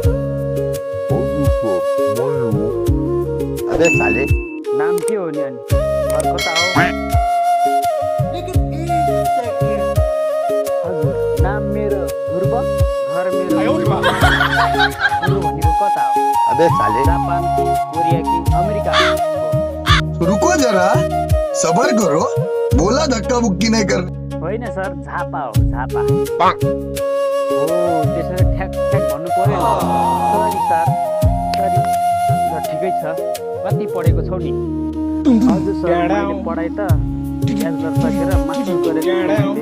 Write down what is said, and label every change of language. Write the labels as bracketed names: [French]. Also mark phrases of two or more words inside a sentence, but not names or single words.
[Hindi] अबे साले [Nepali] नाम के हो नि अनि घर कता हो? हजुर नाम मेरो ध्रुव, घर मेरो ध्रुव भनेको कता हो? [Hindi] अबे साले [Nepali] जापान कि कोरिया कि अमेरिका हो? [Hindi] रुको जरा, सबर करो, बोला धक्का मुक्की नहीं कर। [Nepali] होइन सर झापा हो झापा। हो त्यसरी ठ्याक ठ्याक भन्नु पर्यो। [English] sorry sir sorry. [Nepali] ल ठिकै छ। कति पढेको छौ नि? हजुर सर मैले पढाइ त ब्याचलर सकेर मास्टर गरेको छु।